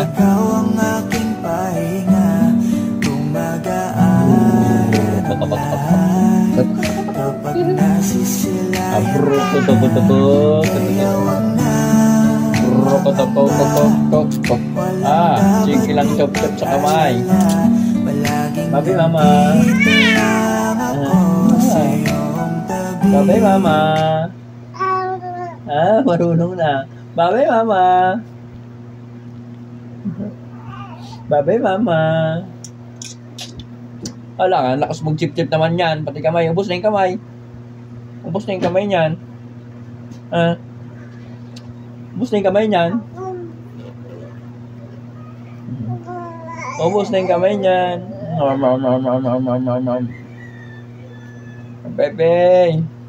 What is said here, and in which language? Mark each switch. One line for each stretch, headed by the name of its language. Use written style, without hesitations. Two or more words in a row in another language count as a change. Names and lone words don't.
Filipino: Ikaw ang aking pahinga, gumagaan ang lahat. Kapag nasisilayan ka na, kaya wag na sige lang chop-chop sa kamay. Babi mama. Babi mama. Marunong na. Babi mama. Babi mama. Ala nga, lakas mag-chip-chip naman yan. Pati kamay, ubos na yung kamay. Ubos na yung kamay niyan. Ubos na yung kamay niyan. Ubos na yung kamay niyan. Ang pepe.